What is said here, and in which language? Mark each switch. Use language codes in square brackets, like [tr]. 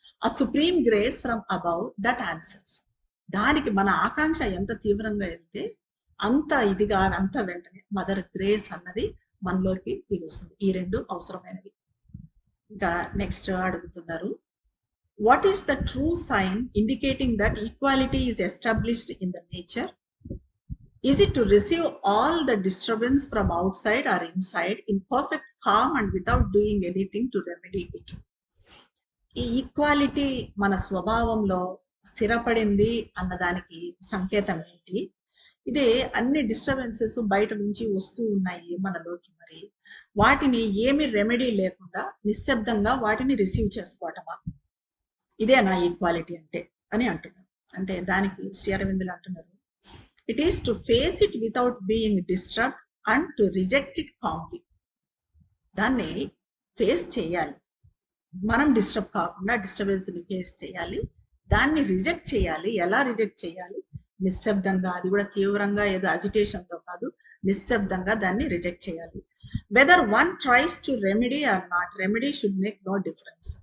[te] ఆ [en] Supreme grace from above that answers. [te] దానికి మన ఆకాంక్ష ఎంత తీవ్రంగా వెళ్తే అంత ఇదిగా, అంత వెంటనే మదర్ గ్రేస్ అన్నది మనలోకి దిగొస్తుంది. ఈ రెండు అవసరమైనవి. ఇంకా నెక్స్ట్ అడుగుతున్నారు, [en] What is the true sign indicating that equality is established in the nature? Is it to receive all the disturbance from outside or inside in perfect calm and without doing anything to remedy it? [te] ఈ equality మన స్వభావంలో స్థిరపడింది అన్నదానికి సంకేతం ఏంటి? ఇదే అన్ని disturbances బయట నుంచి వస్తూ ఉన్నాయి మనలోకి, మరి వాటిని ఏమి రెమెడీ లేకుండా నిశ్శబ్దంగా వాటిని రిసీవ్ చేసుకోవటమా? ఇదే నా ఈక్వాలిటీ అంటే అని అంటున్నారు. అంటే దానికి శ్రీ అరవిందులు అంటున్నారు, [en] it is to face it without being disturbed and to reject it calmly. [te] దాన్ని ఫేస్ చేయాలి, మనం డిస్టర్బ్ కాకుండా డిస్టర్బెన్స్ ని ఫేస్ చేయాలి, దాన్ని రిజెక్ట్ చేయాలి. ఎలా రిజెక్ట్ చేయాలి? నిశ్శబ్దంగా, అది కూడా తీవ్రంగా ఏదో అజిటేషన్ తో కాదు, నిశ్శబ్దంగా దాన్ని రిజెక్ట్ చేయాలి. [en] Whether one tries to remedy or not, remedy should make no difference.